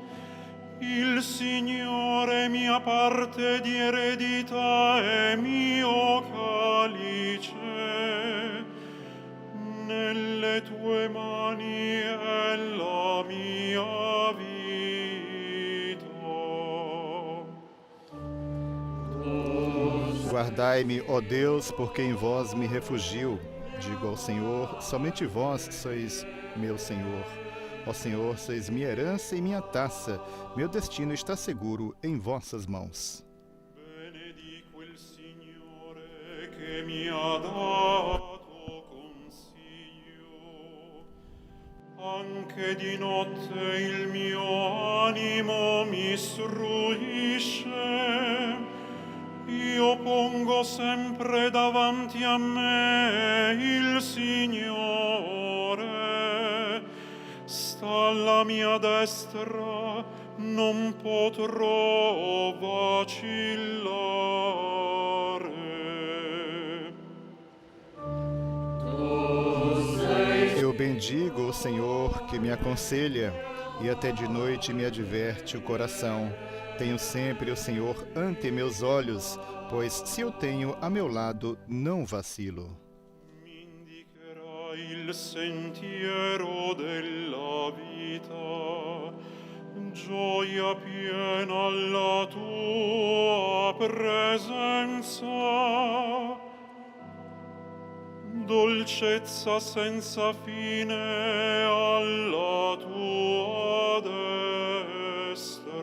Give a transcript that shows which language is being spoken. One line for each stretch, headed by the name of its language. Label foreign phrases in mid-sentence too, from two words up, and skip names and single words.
Italian: Il Signore mia parte di eredità e mio calice. Nelle tue mani è la mia vita.
Portuguese: Guardai-me, ó Deus, porque em vós me refugio. Digo ao Senhor, somente vós sois meu Senhor. Ó Senhor, sois minha herança e minha taça. Meu destino está seguro em vossas mãos.
Italian: Benedico il Signore che mi ha dato consiglio. Anche di notte il mio animo mi istruisce. Io pongo sempre davanti a me il Signore. Sta alla mia destra, non potrò vacillare.
Portuguese: Eu bendigo o Senhor que me aconselha, e até de noite me adverte o coração. Tenho sempre o Senhor ante meus olhos, pois se eu tenho a meu lado, não vacilo.
Italian: Mi indicherà il sentiero della vita, gioia piena alla tua presenza, dolcezza senza fine alla tua destra.